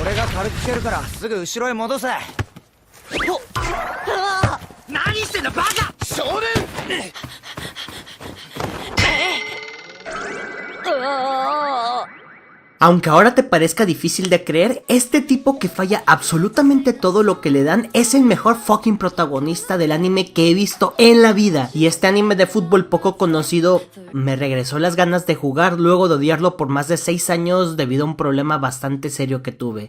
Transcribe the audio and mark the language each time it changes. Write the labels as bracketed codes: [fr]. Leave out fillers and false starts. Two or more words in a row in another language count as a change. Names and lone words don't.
[ja] 軽く蹴るからすぐ後ろへ戻せ。何してんだバカ少年。 [es] Aunque ahora te parezca difícil de creer, este tipo que falla absolutamente todo lo que le dan es el mejor fucking protagonista del anime que he visto en la vida. Y este anime de fútbol poco conocido me regresó las ganas de jugar luego de odiarlo por más de 6 años debido a un problema bastante serio que tuve.